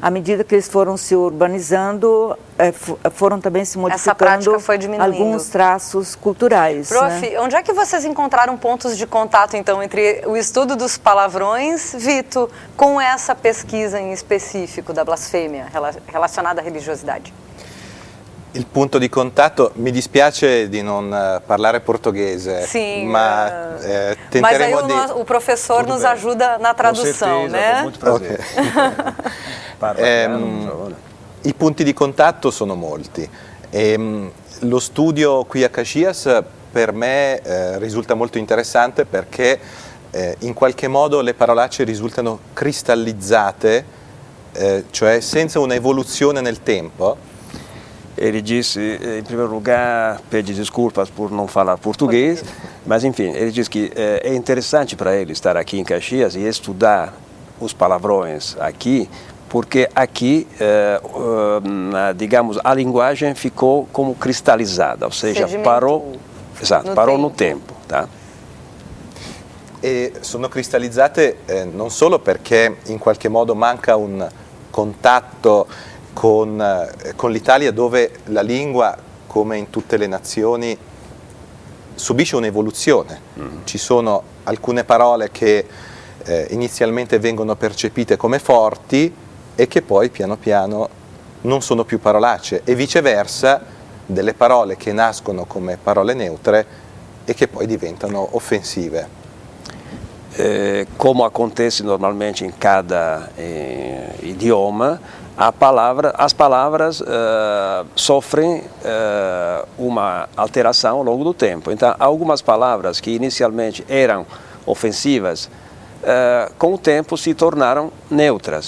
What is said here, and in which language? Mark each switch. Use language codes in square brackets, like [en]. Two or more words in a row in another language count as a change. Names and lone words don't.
[pt] À medida que eles foram se urbanizando, foram também se modificando. Essa prática foi diminuindo. Alguns traços culturais. Prof, né? Onde é que vocês encontraram pontos de contato, então, entre o estudo dos palavrões, Vito, com essa pesquisa em específico da blasfêmia relacionada à religiosidade? [it] Il punto di contatto, mi dispiace di non parlare portoghese, [pt] sim, [it] ma [pt] mas [it] tenteremo [pt] aí o professor nos ajuda na tradução, com certeza, né? Com muito prazer. [it] I punti di contatto sono molti. Lo studio qui a Caxias per me risulta molto interessante perché in qualche modo le parolacce risultano cristallizzate, cioè senza un'evoluzione nel tempo. [pt] Ele disse, em primeiro lugar, pede desculpas por não falar português, mas enfim, ele disse que é interessante para ele estar aqui em Caxias e estudar os palavrões aqui, porque aqui, digamos, a linguagem ficou como cristalizada, ou seja, parou no tempo. Tá? [it] E sono cristallizzate non solo perché in qualche modo manca un contatto con l'Italia, dove la lingua, come in tutte le nazioni, subisce un'evoluzione. Ci sono alcune parole che inizialmente vengono percepite come forti e che poi piano piano non sono più parolacce, e viceversa delle parole che nascono come parole neutre e che poi diventano offensive. [pt] Como acontece normalmente em cada idioma, as palavras sofrem uma alteração ao longo do tempo. Então, algumas palavras que inicialmente eram ofensivas, com o tempo se tornaram neutras.